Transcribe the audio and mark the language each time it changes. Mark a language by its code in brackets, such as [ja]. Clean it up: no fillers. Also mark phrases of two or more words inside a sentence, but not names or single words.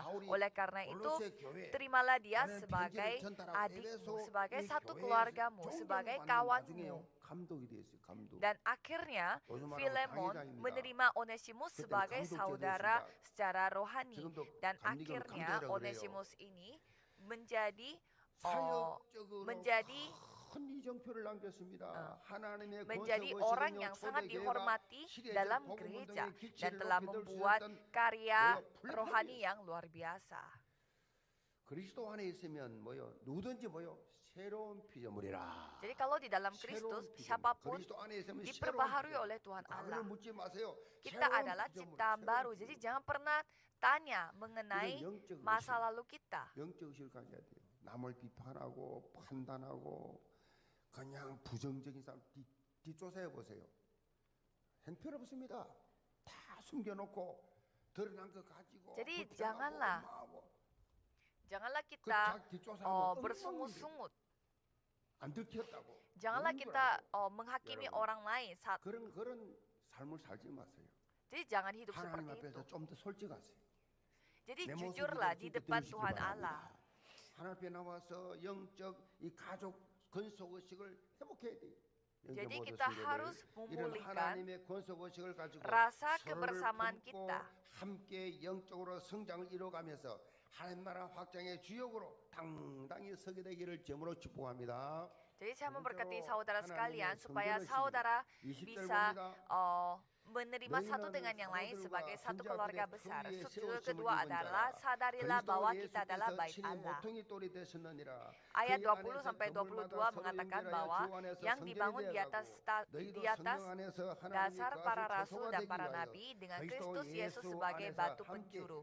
[id] Oleh karena itu terimalah dia sebagai adikmu, sebagai satu keluargamu, sebagai kawanmu. Dan akhirnya Filemon menerima Onesimus sebagai saudara secara rohani dan akhirnya Onesimus ini menjadi [ko] 큰 이정표를 남겼습니다. 하나님의 [id] menjadi [ko] 권세 [id] orang [ko] 의식은요, [id] yang sangat [ko] 초대교회가 [id] dihormati [ko] 시대적 [id] dalam [ko] 복음 [id] gereja [ko] 운동의 [id] dan [ko] 기치를 [id] telah [ko] 높이 들수 [id] membuat [ko] 있었던 [id] karya [ko] 플랫폼이었어요. [id] rohani yang luar biasa. [ko] 그리스도 안에 있으면 누구든지 새로운 피조물이라. [id] Jadi kalau di dalam Kristus, siapapun [ko] 그리스도 안에 있으면 [id] diperbaharui oleh Tuhan Allah. [ko] 과거를 묻지 마세요. [id] Kita adalah ciptaan baru. Jadi jangan pernah tanya mengenai masa lalu kita. [ko] 영적 의식을 가져야 돼요. 남을 비판하고 판단하고 그냥 부정적인 사람 뒷조사해 보세요. 형편없습니다. 다 숨겨놓고 드러난 거 가지고. [id] Jadi janganlah kita bersungut-sungut. [ko] 안 들켰다고. [id] Janganlah kita menghakimi orang lain saat. [ko] 그런 삶을 살지 마세요. [id] Jadi jangan hidup [ko] 하나님 [id] seperti itu. [ko] 앞에서 좀 더 솔직하세요. [id] Jadi jujurlah di depan Tuhan Allah. [ko] 하나님 앞에 나와서 영적 이 가족 건속 의식을 회복해야 돼요. [id] Jadi kita harus memulihkan [ko] 하나님의 건속 의식을 가지고 [id] rasa [ko] 서로를 [id] kebersamaan [ko] 품고 [id] kita. [ko] 함께 영적으로 성장을 이뤄가면서 하나님 나라 확장의 주역으로 당당히 서게 되기를 제물로 축복합니다. [id] Jadi saya memberkati saudara sekalian supaya saudara bisa menerima satu dengan yang lain sebagai satu keluarga besar. Sudut kedua adalah sadarilah bahwa kita adalah bait Allah. Ayat 20 sampai 22 mengatakan bahwa yang dibangun di atas dasar para rasul dan para nabi dengan Kristus Yesus sebagai batu penjuru.